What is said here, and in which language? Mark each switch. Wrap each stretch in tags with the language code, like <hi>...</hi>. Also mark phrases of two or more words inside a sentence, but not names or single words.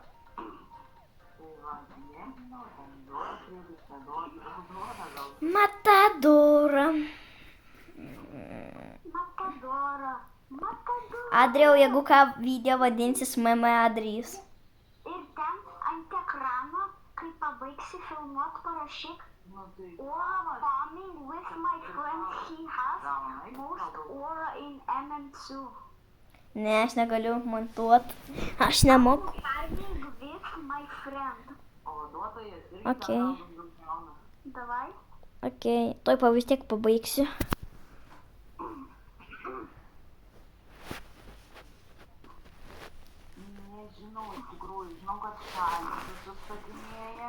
<lt>Tai va, nežinau, ten duoda, neduoda, gal. Matadora. Matadora. Adriau, jeigu ką, video vadinsis Mama Adrijus. Ir ten ant ekrano, kai pabaigsi filmuot, parašyk Nu tai...</lt> <en>Farming with my friend, he has most aura in MM2.</en> <lt>Ne, aš negaliu montuot. Aš nemoku.</lt> <en>Farming with my friend.</en> <lt>O vaduotojas irgi Okei. ten daugiau gauna. Davai. Okei, tuoj vis tiek pabaigsiu. Nežinau, iš tikrųjų, žinau, kad šalį visus statinėja.</lt>